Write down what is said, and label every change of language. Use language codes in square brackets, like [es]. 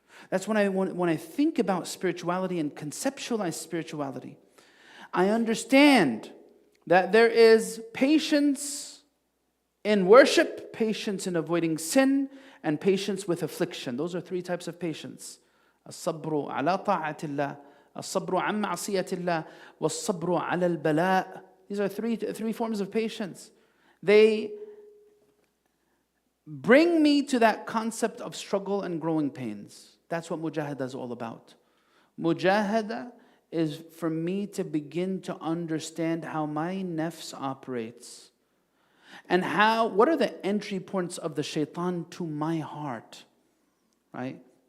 [en] That's when I think about spirituality and conceptualize spirituality, I understand that there is patience in worship, patience in avoiding sin, and patience with affliction. Those are three types of patience. [ar] الصبر على طاعة الله, الصبر عن معصية الله, والصبر على البلاء. [en] These are three forms of patience. They bring me to that concept of struggle and growing pains. That's what mujahada is all about. Mujahada is for me to begin to understand how my nafs operates and what are the entry points of the shaitan to my heart, right?